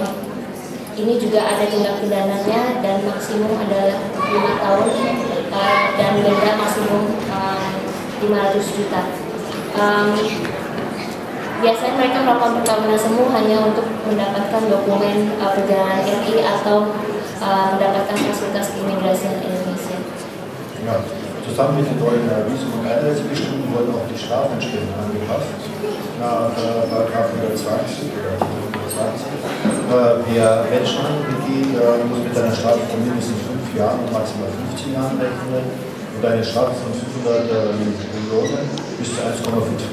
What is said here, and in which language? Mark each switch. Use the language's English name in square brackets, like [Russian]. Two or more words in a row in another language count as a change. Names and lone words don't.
[Indonesian] Ini juga ada tindak pidananya dan maksimum adalah 5 tahun dan denda maksimum 500 juta. Biasanya mereka melakukan perkawinan semu hanya untuk mendapatkan dokumen perjalanan RI atau mendapatkan fasilitas keimigrasian Indonesia. [German] Ja, zusammen mit den neuen Visum- und Einreisebestimmungen wurden auch die Strafentstellungen angepasst. Nach § 120 oder 120. Wer Menschenhandel begeht, muss mit einer Strafe von mindestens 5 Jahren und maximal 15 Jahren rechnen und eine Strafe von 500 Millionen bis zu 1,5 Milliarden.